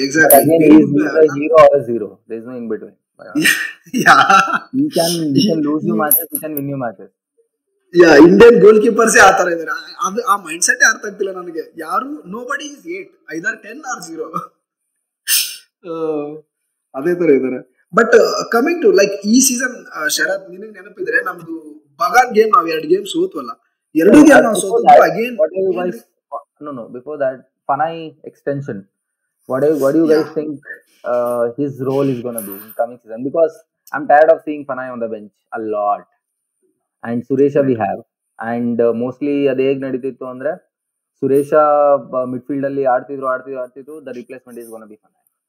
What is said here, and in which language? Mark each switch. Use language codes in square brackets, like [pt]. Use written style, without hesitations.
[en] Again, he is a hero or a zero. There is no in between. Yeah. He can lose you matches, he can win you matches. [kn] Indian goal keepers ಆ ತರ ಇದಾರೆ. ಅದು ಆ mind set ಅರ್ಥ ಆಗ್ತಿಲ್ಲ ನನಗೆ. [en] ಯಾರು nobody is 8, either 10 or 0. [kn] ಅದೇ ತರ ಇದಾರೆ. [en] but coming to like [kn] ಈ ಸೀಸನ್, ಶರತ್ ನಿನಗೆ ನೆನಪಿದ್ರೆ ನಮ್ದು ಬಗಾನ್ ಗೇಮ್ ನಾವು 2 ಗೇಮ್ ಸೋತ್ವಲ್ಲ, 2 ಗೇಮ್ ನಾವು ಸೋತು. [en] Again no before that Fanai extension, what do you guys think his role is going to be in coming season? Because I'm tired of seeing Fanai on the bench a lot, and Suresha we have, and mostly [kn] ade hege naditittu andre Suresha midfield alli ಆಡ್ತಿದ್ರು, [en] the replacement is going to be Fanai.